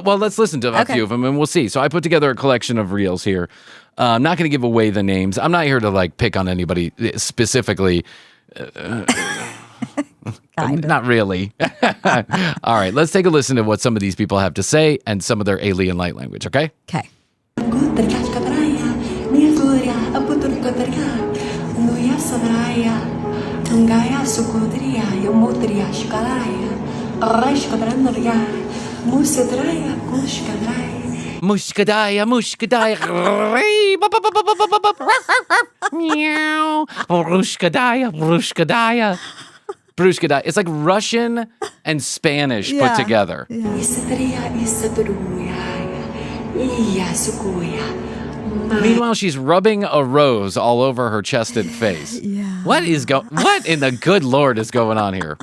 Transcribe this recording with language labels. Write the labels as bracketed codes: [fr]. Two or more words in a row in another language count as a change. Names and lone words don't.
[en] Well, let's listen to a few of them and we'll see. So I put together a collection of reels here. I'm not going to give away the names. I'm not here to pick on anybody specifically. Not really. All right, let's take a listen to what some of these people have to say and some of their alien light language, okay? Okay. Mushkadaya, mushkadaya, meow, brushkadaya, brushkadaya, brushkadaya. It's like Russian and Spanish put together. Meanwhile, she's rubbing a rose all over her chest and face. What in the good Lord is going on here?